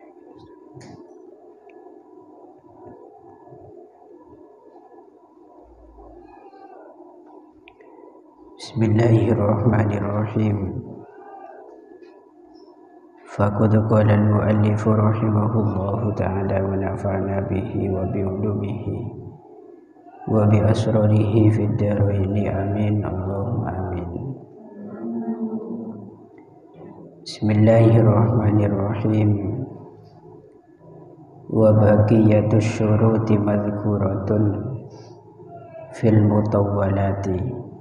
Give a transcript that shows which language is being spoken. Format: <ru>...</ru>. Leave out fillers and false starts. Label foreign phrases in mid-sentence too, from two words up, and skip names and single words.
<ar>بسم الله الرحمن الرحيم. فقد قال المؤلف رحمه الله تعالى ونفعنا به وبعلومه وبأسراره في الدارين آمين. اللهم آمين. بسم الله الرحمن الرحيم. وبقية الشروط مذكورة في المطولات.</ar>